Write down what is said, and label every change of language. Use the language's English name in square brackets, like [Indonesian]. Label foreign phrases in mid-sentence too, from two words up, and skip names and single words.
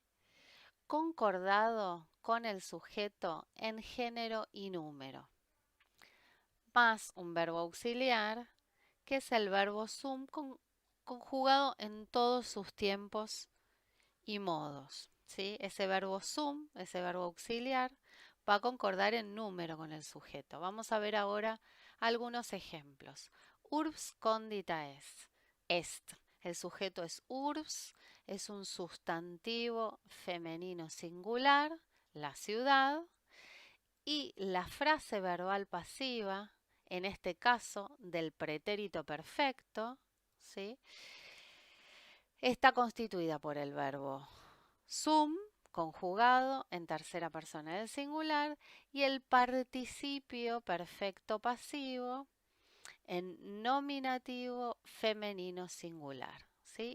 [Spanish] Concordado con el sujeto en género y número, más un verbo auxiliar, que es el verbo sum conjugado en todos sus tiempos y modos, ¿sí? Ese verbo sum, ese verbo auxiliar, va a concordar en número con el sujeto. Vamos a ver ahora algunos ejemplos. [Latin] Urbs condita est. [Spanish] El sujeto es urbs, es un sustantivo femenino singular, la ciudad, y la frase verbal pasiva, en este caso del pretérito perfecto, ¿sí? Está constituida por el verbo sum, conjugado en tercera persona del singular, y el participio perfecto pasivo en nominativo femenino singular, ¿sí?